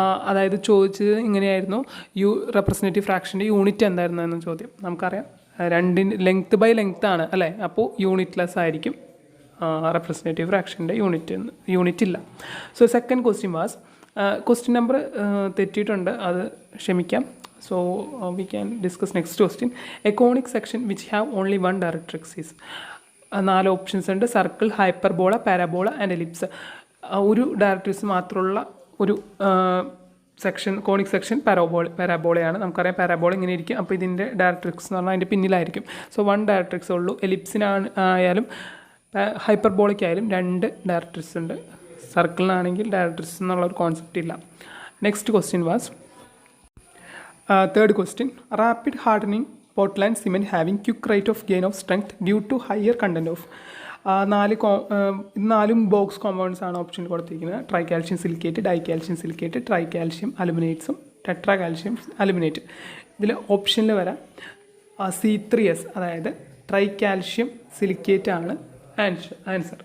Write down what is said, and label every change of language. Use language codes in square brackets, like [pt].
[ml] അതായത് ചോദിച്ചത് ഇങ്ങനെയായിരുന്നു: റെപ്രസെൻറ്റേറ്റീവ് ഫ്രാക്ഷൻ്റെ യൂണിറ്റ് എന്തായിരുന്നു എന്ന ചോദ്യം. നമുക്കറിയാം രണ്ടിന് ലെങ്ത്ത് ബൈ ലെങ്ത്ത് ആണ് അല്ലേ, അപ്പോൾ യൂണിറ്റ്ലെസ് ആയിരിക്കും റെപ്രസെൻറ്റേറ്റീവ് ഫ്രാക്ഷൻ്റെ യൂണിറ്റ് ഇല്ല. [en] so second question was, [ml] question number തെറ്റിയിട്ടുണ്ട്, അത് ക്ഷമിക്കാം. [en] So we can discuss next question. A conic section which have only one directrix is. [ml] 4 options ഉണ്ട്: circle, hyperbola, parabola and ellipse. ഒരു directrix മാത്രമുള്ള ഒരു section, conic section പാരാബോളയാണ്. നമുക്കറിയാം parabola ഇങ്ങനെ ഇരിക്കും. അപ്പോൾ ഇതിൻ്റെ ഡയറക്ട്രിക്സ് എന്ന് പറഞ്ഞാൽ അതിൻ്റെ പിന്നിലായിരിക്കും. സോ 1 ഡയറക്ട്രിക്സ് ഉള്ളൂ. എലിപ്സിനായാലും ഹൈപ്പർബോളയ്ക്കായാലും 2 ഡയറക്ട്രിക്സ് ഉണ്ട്. സർക്കിളിനാണെങ്കിൽ ഡയറക്ട്രിക്സ് എന്നുള്ള ഒരു കോൺസെപ്റ്റ് ഇല്ല. [en] Next question was, third question: rapid hardening Portland cement having quick rate of gain of strength due to higher content of. [ml] 4 box compounds ആണ് ഓപ്ഷൻ കൊടുത്തിരിക്കുന്നത്: try calcium silicate, dye calcium silicate, try calcium അലുമിനേറ്റ്സും tetra calcium aluminate. ഇതിൽ ഓപ്ഷനിൽ വരാം C3S, അതായത് try calcium silicate ആണ് answer.